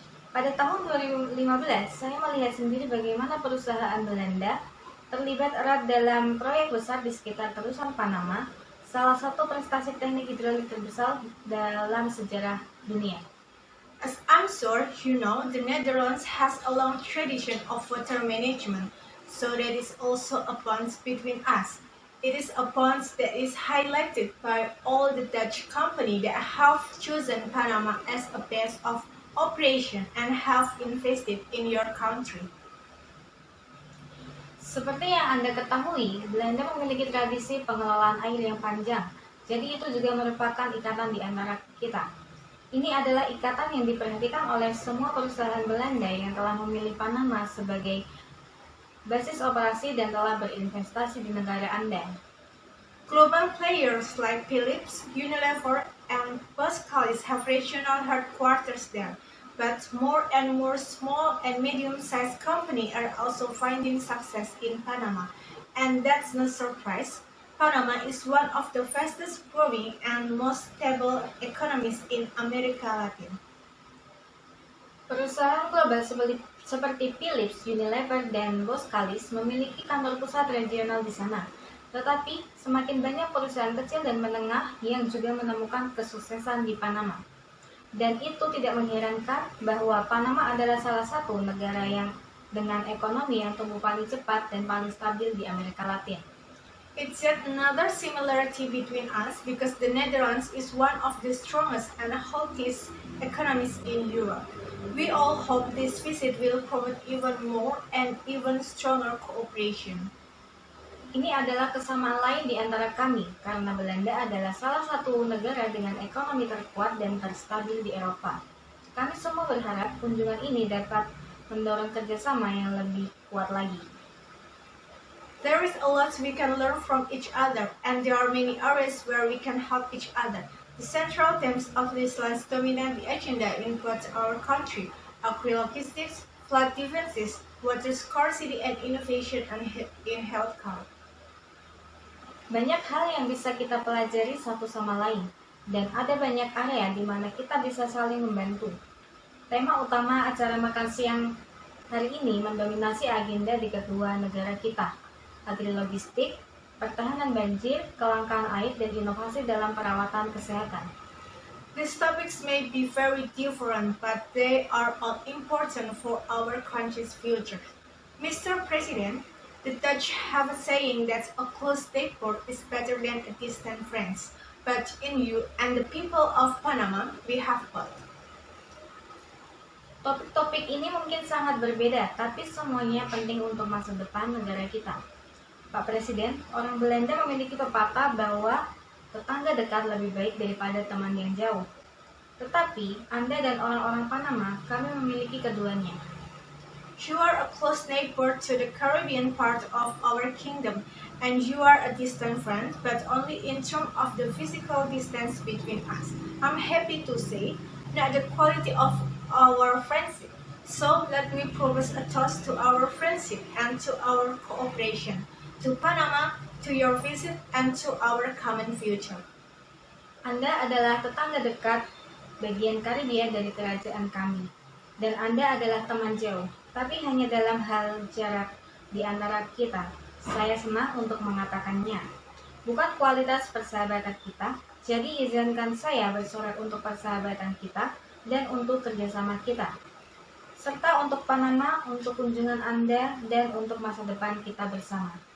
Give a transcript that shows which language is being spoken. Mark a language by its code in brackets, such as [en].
[id] Pada tahun 2015, saya melihat sendiri bagaimana perusahaan Belanda terlibat erat dalam proyek besar di sekitar terusan Panama, salah satu prestasi teknik hidrolik terbesar dalam sejarah dunia. [en] As I'm sure you know, the Netherlands has a long tradition of water management, so that is also a bond between us. It is a bond that is highlighted by all the Dutch companies that have chosen Panama as a base of operation and have invested in your country. [id] Seperti yang Anda ketahui, Belanda memiliki tradisi pengelolaan air yang panjang, jadi itu juga merupakan ikatan di antara kita. Ini adalah ikatan yang diperhatikan oleh semua perusahaan Belanda yang telah memilih Panama sebagai basis operasi dan telah berinvestasi di negara Anda. [en] Global players like Philips, Unilever, and Boskalis have regional headquarters there, but more and more small and medium-sized companies are also finding success in Panama, and that's no surprise. Panama is one of the fastest growing and most stable economies in America Latin. [id] Perusahaan global seperti Philips, Unilever, dan Boskalis memiliki kantor pusat regional di sana. Tetapi, semakin banyak perusahaan kecil dan menengah yang juga menemukan kesuksesan di Panama. Dan itu tidak mengherankan bahwa Panama adalah salah satu negara yang dengan ekonomi yang tumbuh paling cepat dan paling stabil di Amerika Latin. [en] It's yet another similarity between us because the Netherlands is one of the strongest and healthiest economies in Europe. We all hope this visit will promote even more and even stronger cooperation. [id] Ini adalah kesamaan lain di antara kami, karena Belanda adalah salah satu negara dengan ekonomi terkuat dan terstabil di Eropa. Kami semua berharap kunjungan ini dapat mendorong kerjasama yang lebih kuat lagi. [en] There is a lot we can learn from each other, and there are many areas where we can help each other. The central themes of this last dominate the agenda in both our country: agri-logistics, flood defenses, water scarcity, and innovation in healthcare. [id] Banyak hal yang bisa kita pelajari satu sama lain, dan ada banyak area di mana kita bisa saling membantu. Tema utama acara makan siang hari ini mendominasi agenda di kedua negara kita: agri-logistik, pertahanan banjir, kelangkaan air, dan inovasi dalam perawatan kesehatan. [en] These topics may be very different, but they are all important for our country's future. Mr. President, the Dutch have a saying that a close neighbor is better than a distant friend. But in you and the people of Panama, we have both. [id] Topik-topik ini mungkin sangat berbeda, tapi semuanya penting untuk masa depan negara kita. Pak Presiden, orang Belanda memiliki pepatah bahwa tetangga dekat lebih baik daripada teman yang jauh. Tetapi, Anda dan orang-orang Panama, kami memiliki keduanya. [en] You are a close neighbor to the Caribbean part of our kingdom, and you are a distant friend, but only in terms of the physical distance between us. I'm happy to say, not the quality of our friendship. So let me propose a toast to our friendship and to our cooperation, to Panama, to your visit, and to our common future. [id] Anda adalah tetangga dekat bagian Karibia dari kerajaan kami, dan Anda adalah teman jauh, tapi hanya dalam hal jarak di antara kita. Saya senang untuk mengatakannya. Bukan kualitas persahabatan kita, jadi izinkan saya bersorak untuk persahabatan kita dan untuk kerjasama kita, serta untuk Panama, untuk kunjungan Anda, dan untuk masa depan kita bersama.